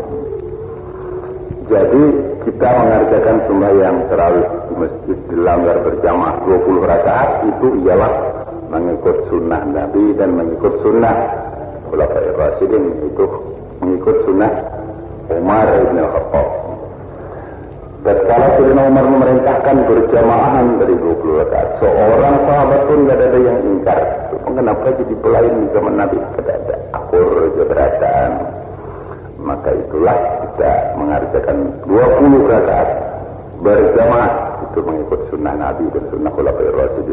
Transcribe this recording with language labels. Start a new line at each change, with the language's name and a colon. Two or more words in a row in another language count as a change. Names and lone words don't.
Indonesian: Jadi kita mengerjakan sembahyang tarawih di masjid dilanggar berjamaah 20 rakaat, itu ialah mengikut sunnah Nabi dan mengikut sunnah Khulafaur Rasyidin, itu mengikut sunnah Umar bin Khattab. Dan kalau Sayyidina Umar memerintahkan berjamaah dari 20 rakaat, seorang sahabat pun tidak ada yang ingkar. Kenapa jadi pelayan di zaman Nabi? Tidak ada akur keberatan. Maka itulah kita mengerjakan 20 rakaat berjamaah, itu mengikut sunnah Nabi dan sunnah Khulafaur Rasyidin.